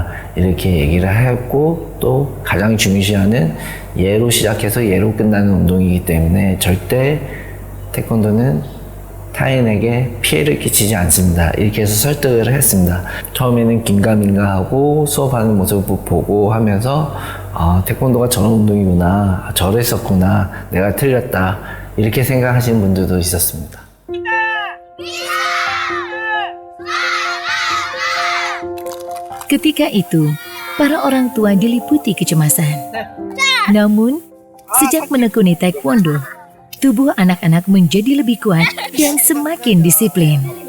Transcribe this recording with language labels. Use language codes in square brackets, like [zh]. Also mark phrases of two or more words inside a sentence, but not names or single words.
[ko] 이렇게 얘기를 했고, 또 가장 중시하는 예로 시작해서 예로 끝나는 운동이기 때문에 절대 태권도는 타인에게 피해를 끼치지 않습니다. 이렇게 해서 설득을 했습니다. 처음에는 긴가민가하고 수업하는 모습을 보고 하면서 태권도가 저런 운동이구나, 저랬었구나, 내가 틀렸다, 이렇게 생각하시는 분들도 있었습니다. [id] Ketika itu, para orang tua diliputi kecemasan. Namun, sejak menekuni taekwondo, tubuh anak-anak menjadi lebih kuat dan semakin disiplin.